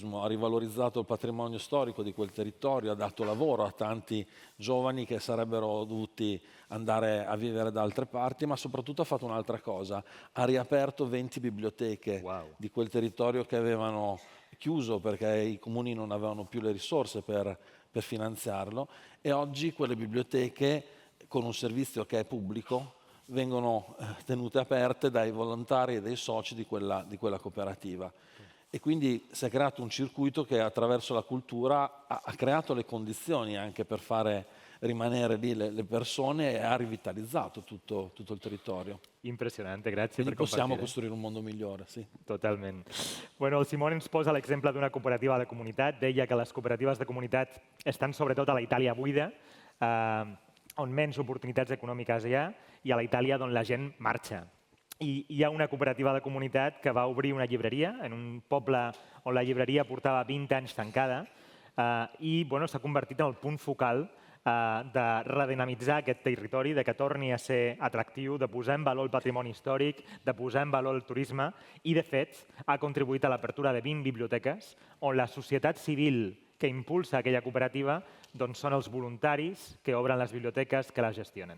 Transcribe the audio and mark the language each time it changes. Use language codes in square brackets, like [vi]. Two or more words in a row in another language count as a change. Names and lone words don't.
[it] ha rivalorizzato il patrimonio storico di quel territorio, ha dato lavoro a tanti giovani che sarebbero dovuti andare a vivere da altre parti, ma soprattutto ha fatto un'altra cosa, ha riaperto 20 biblioteche di quel territorio che avevano chiuso perché i comuni non avevano più le risorse per finanziarlo e oggi quelle biblioteche con un servizio che è pubblico vengono tenute aperte dai volontari e dai soci di quella cooperativa. E quindi si è creato un circuito che attraverso la cultura ha creato le condizioni anche per fare rimanere lì le persone e ha rivitalizzato tutto il territorio. Impressionante, grazie Quindi per possiamo [ca] compartir. [it] costruire un mondo migliore, sì. [ca] Totalment. Bueno, el Simón ens posa l'exemple d'una cooperativa de comunitat. Deia que les cooperatives de comunitat estan sobretot a la Itàlia buida, on menys oportunitats econòmiques hi ha, i a la Itàlia d'on la gent marxa. I hi ha una cooperativa de comunitat que va obrir una llibreria en un poble on la llibreria portava 20 anys tancada i bueno, s'ha convertit en el punt focal de redinamitzar aquest territori, de que torni a ser atractiu, de posar en valor el patrimoni històric, de posar en valor el turisme i, de fet, ha contribuït a l'apertura de 20 biblioteques on la societat civil que impulsa aquella cooperativa doncs són els voluntaris que obren les biblioteques, que les gestionen.